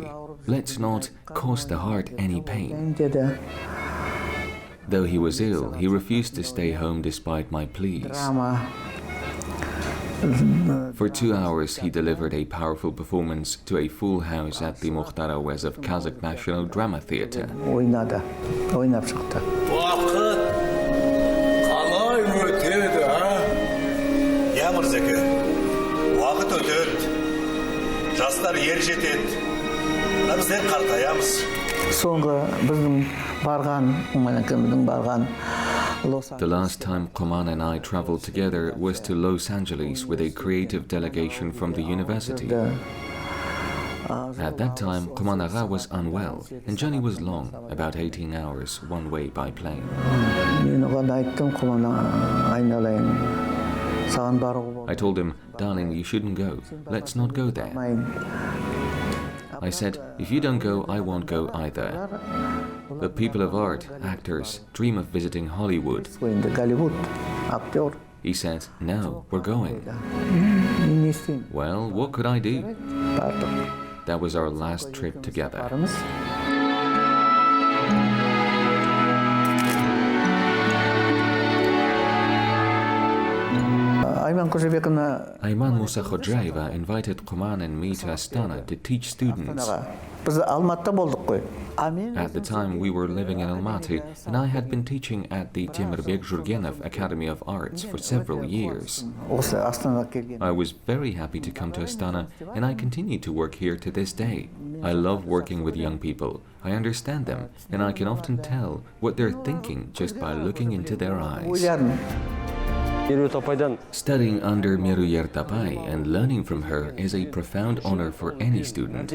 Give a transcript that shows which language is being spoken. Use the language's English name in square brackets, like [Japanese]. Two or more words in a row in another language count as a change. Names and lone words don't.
[English] Let's not cause the heart any pain. [Kazakh] деді. [English] Though he was ill, he refused to stay home despite my pleas. [Kazakh] Драма. [English] For 2 hours, he delivered a powerful performance to a full house at the Mukhtar Awaz of Kazakh National Drama Theatre. [Kazakh] ойнады. Ойнап шықты. Уақыт қалай өтеді, а? Я мырзеке, уақыт өтеді. Жастар ер жетеді. Біздер қартаямыз. Соңғы біздің барған, біздің барған [English] The last time Kuman and I traveled together was to Los Angeles with a creative delegation from the university. At that time, Kuman Agha was unwell, and journey was long, about 18 hours one way by plane. [Kazakh] мен оған айттым, Құман айналайын. Саған баруға [English] I told him, darling, you shouldn't go. Let's not go there. [Kazakh] болмайын. [English] I said, if you don't go, I won't go either. The people of art, actors, dream of visiting Hollywood. [Kazakh] Енді Голливуд, актер. [English] He said, no, we're going. [Kazakh] Мен не істеймін? [English] Well, what could I do? [Kazakh] Бардық. [English] That was our last trip together. [Kazakh] Барымыз. Айман Қожабековна [English] Ayman Musa Khodjaeva invited Kuman and me to Astana to teach students. [Kazakh] біз Алматыда болдық қой. [English] At the time, we were living in Almaty, and I had been teaching at the Temirbek Jurgenov Academy of Arts for several years. [Kazakh] осы Астанаға келген. [English] I was very happy to come to Astana, and I continue to work here to this day. I love working with young people. I understand them, and I can often tell what they're thinking just by looking into their eyes. [Kazakh] ойларын. [English] Studying under Meruert Otekeshova and learning from her is a profound honor for any student.